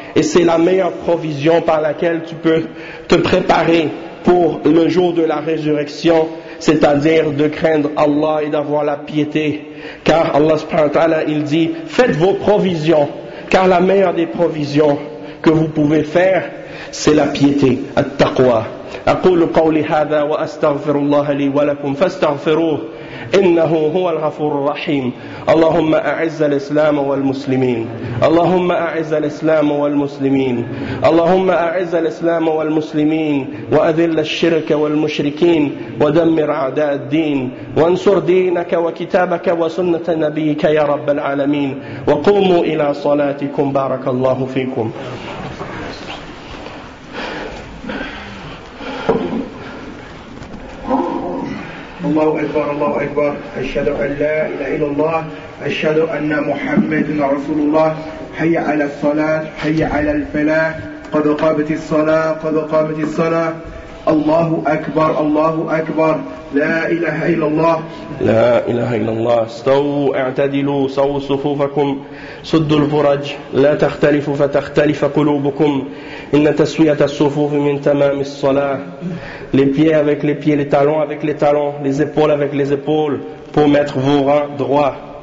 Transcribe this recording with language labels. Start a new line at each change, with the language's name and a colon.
French: Et c'est la meilleure provision par laquelle tu peux te préparer pour le jour de la résurrection, c'est-à-dire de craindre Allah et d'avoir la piété. Car Allah
Arabic: subhanahu wa ta'ala,
French: il dit, faites vos provisions, car la meilleure des provisions que vous pouvez faire, c'est la piété, at-taqwa.
Arabic: أقول قولي هذا وأستغفر الله لي ولكم فاستغفروه إنه هو الغفور الرحيم اللهم أعز الإسلام والمسلمين اللهم أعز الإسلام والمسلمين اللهم أعز الإسلام والمسلمين وأذل الشرك والمشركين ودمر أعداء الدين وانصر دينك وكتابك وسنة نبيك يا رب العالمين وقوموا إلى صلاتكم بارك الله فيكم الله أكبر الله أكبر أشهد أن لا إله إلا الله أشهد أن محمد رسول الله حي على الصلاة حي على الفلاح قد قامت الصلاة قد قامت الصلاة الله أكبر الله أكبر لا إله إلا الله لا إله إلا الله استووا اعتدلوا سووا صفوفكم سدوا الفرج لا تختلفوا فتختلف قلوبكم إن تسوية الصفوف من تمام الصلاة
French: Les pieds avec les pieds, les talons avec les talons, les épaules avec les épaules, pour mettre vos reins droits.